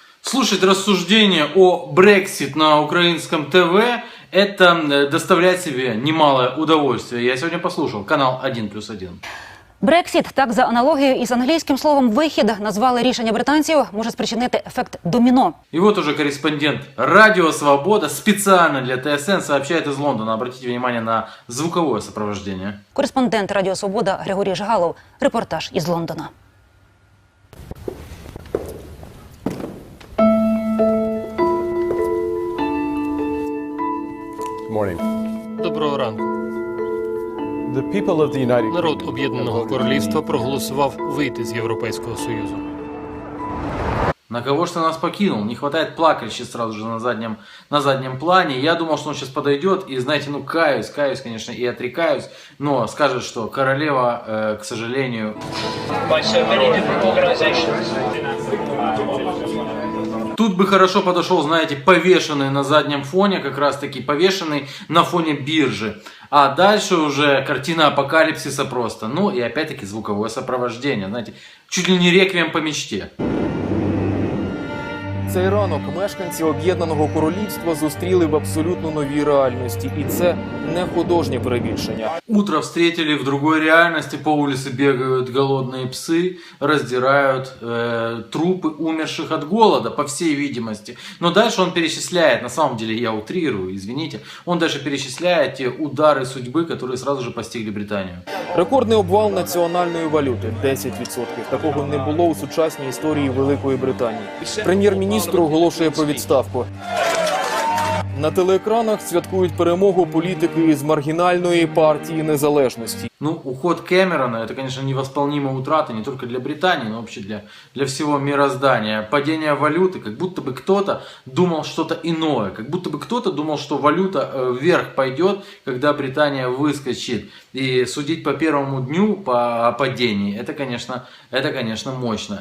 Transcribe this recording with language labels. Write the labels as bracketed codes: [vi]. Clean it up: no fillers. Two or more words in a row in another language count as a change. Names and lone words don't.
[ru] Слушать рассуждения о Brexit на украинском ТВ – это доставляет себе немалое удовольствие. Я сегодня послушал канал 1+1. [uk] Брексіт, так за аналогією із англійським словом «вихід», назвали рішення британців, може спричинити ефект доміно. [ru] И вот уже корреспондент Радио Свобода специально для ТСН сообщает из Лондона. Обратите внимание на звуковое сопровождение. [uk] Кореспондент Радіо Свобода Григорій Жигалов. Репортаж із Лондона. Доброго ранку. Народ Об'єднаного Королівства проголосував вийти з Європейського Союзу. [ru] На кого ж ты нас покинул? Не хватает плакальщи сразу же на заднем плане. Я думал, что он сейчас подойдет и, знаете, каюсь, конечно, и отрекаюсь, но скажет, что королева, к сожалению... Тут бы хорошо подошел, знаете, повешенный на заднем фоне, как раз таки повешенный на фоне биржи. А дальше уже картина апокалипсиса просто. Ну и опять-таки звуковое сопровождение, знаете, чуть ли не реквием по мечте. [uk] Цей ранок мешканці Об'єднаного Королівства зустріли в абсолютно новій реальності. І це не художнє перебільшення. [ru] Утро встретили в другой реальности, по улице бегают голодные псы, раздирают трупы умерших от голода, по всей видимости. Но дальше он перечисляет, на самом деле я утрирую, извините, он даже перечисляет те удары судьбы, которые сразу же постигли Британию. [uk] Рекордний обвал національної валюти – 10%. Такого не було у сучасній історії Великої Британії. Прем'єр-міністр оголошує про відставку. На телеекранах святкують перемогу політики з маргінальної партії незалежності. [ru] Ну, уход Кэмерона, это, конечно, невосполнимая утрата не только для Британии, но вообще для всего мироздания. Падение валюты, как будто бы кто-то думал что-то иное, как будто бы кто-то думал, что валюта вверх пойдет, когда Британия выскочит. И судить по первому дню по падении, это, конечно, мощно.